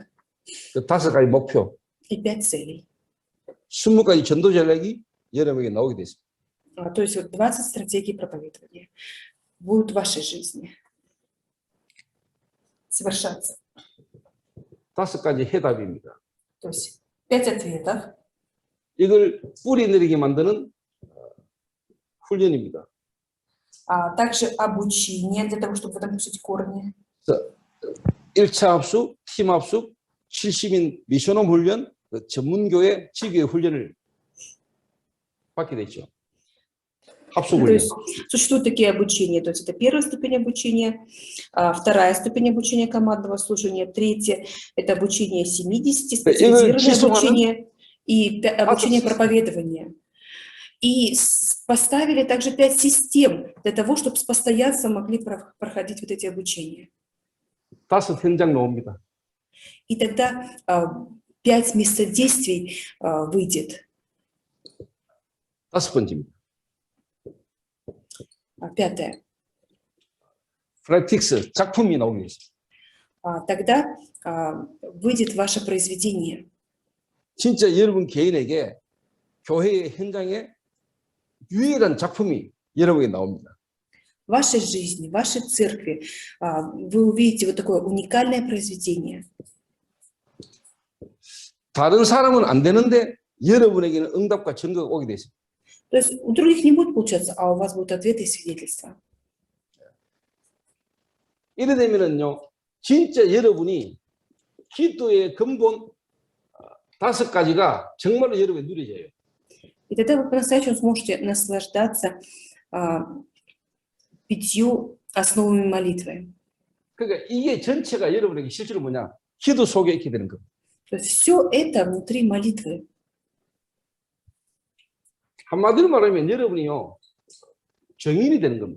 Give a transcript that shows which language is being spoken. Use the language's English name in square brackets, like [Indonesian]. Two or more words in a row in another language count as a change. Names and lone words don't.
[Korean] 그 5가지 목표, [Russian] и 5 целей. [Korean] 20가지 전도 전략이 여러분에게 나오게 됐습니다. [Russian] То есть вот 20 стратегий проповедования будут в вашей жизни совершаться. [Korean] 5가지 해답입니다. [Russian] То есть 5 ответов. [Korean] 이걸 뿌리 내리게 만드는 훈련입니다. [Russian] Также обучение для того, чтобы в этом пустить корни. [Korean] 1차 합숙, 팀 합숙, 70인 미션홈 훈련, 전문교회 지교회 훈련을 받게 됐죠. 합숙 [Russian] То [Korean] 훈련. [Russian] есть существуют такие обучения. То есть это первая ступень обучения, вторая ступень обучения командного служения, третье – это обучение 70, специализированное обучение и обучение проповедования. И поставили также 5 систем для того, чтобы с постоянством могли проходить вот эти обучения. [Korean] 5 현장 나옵니다. [Russian] И тогда 5 местодействий выйдет. [Korean] 5번째입니다. [Russian] 5. [Korean] 프랙틱스, 작품이 나오게 됐습니다. [Russian] Тогда выйдет ваше произведение. [Korean] 진짜 여러분 개인에게 교회의 현장에 유일한 작품이 여러분에게 나옵니다. [Russian] В вашей жизни, в вашей церкви вы увидите вот такое уникальное произведение. [Korean] 다른 사람은 안 되는데 여러분에게는 응답과 증거가 오게 됐습니다. [Russian] То есть у других не будет получаться, а у вас будут ответы и свидетельства. [Korean] 이래 되면은요, 진짜 여러분이 기도의 근본 5가지가 정말로 여러분이 누려져요. [Russian] И тогда вы по-настоящему сможете наслаждаться 5 основами молитвы. [Korean] 그러니까 이게 전체가 여러분에게 실제로 뭐냐? 기도 속에 있게 되는 겁니다. [Russian] То есть все это внутри молитвы. [Korean] 한마디로 말하면 여러분이요, 증인이 되는 겁니다.